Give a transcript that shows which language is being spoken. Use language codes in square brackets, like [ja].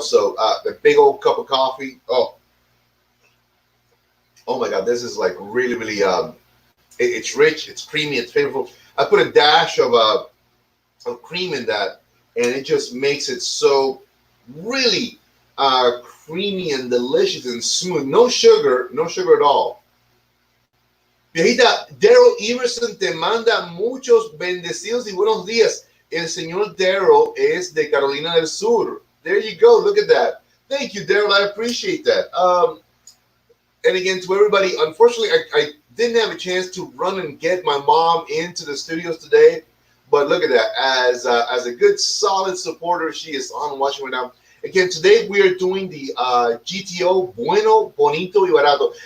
[en] So the big old cup of coffee. Oh my God, this is like really, really, it's rich, it's creamy, it's flavorful. I put a dash of cream in that, and it just makes it so really creamy and delicious and smooth. No sugar at all. [es] Viejita, Daryl Emerson te manda muchos bendecidos y buenos días. El señor Daryl es de Carolina del Sur. [en] There you go. Look at that. Thank you, Daryl. I appreciate that. And again, to everybody, unfortunately, I didn't have a chance to run and get my mom into the studios today. But look at that. As a good, solid supporter, she is on watching right now. Again, today we are doing the GTO Bueno, Bonito y Barato.